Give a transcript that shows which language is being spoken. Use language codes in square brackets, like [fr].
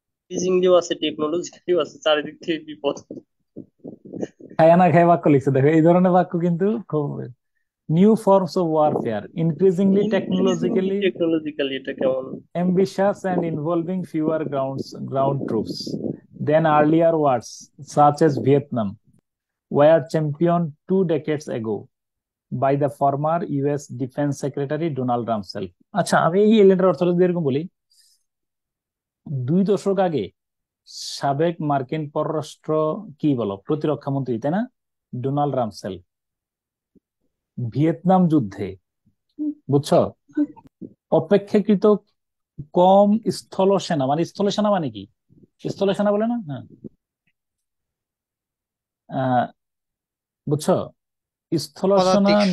[bn] ইজিংলিও আছে, টেকনোলজিক্যালিও আছে, চারিদিক থেকে বিপদ। খায়া না খায় বাক্য লিখছে, দেখো এই ধরনের বাক্য কিন্তু খুব। [en] new forms of warfare, increasingly [bn] technologically এটা কেমন? [en] ambitious and involving fewer ground troops than earlier wars, such as Vietnam, were championed 2 decades ago by the former US Defense Secretary Donald Rumsfeld. [bn] আচ্ছা আমি এই লেটার অর্থ যদি এরকম বলি, 2 দশক আগে সাবেক মার্কিন পররাষ্ট্র কি বলো প্রতিরক্ষা মন্ত্রী তাই না, ডোনাল্ড রামসেল ভিয়েতনাম যুদ্ধে, বুঝছো, অপেক্ষাকৃত কম স্থল সেনা, মানে স্থল সেনা মানে কি স্থল সেনা বলে না, হ্যাঁ বুঝছো, স্থল সেনা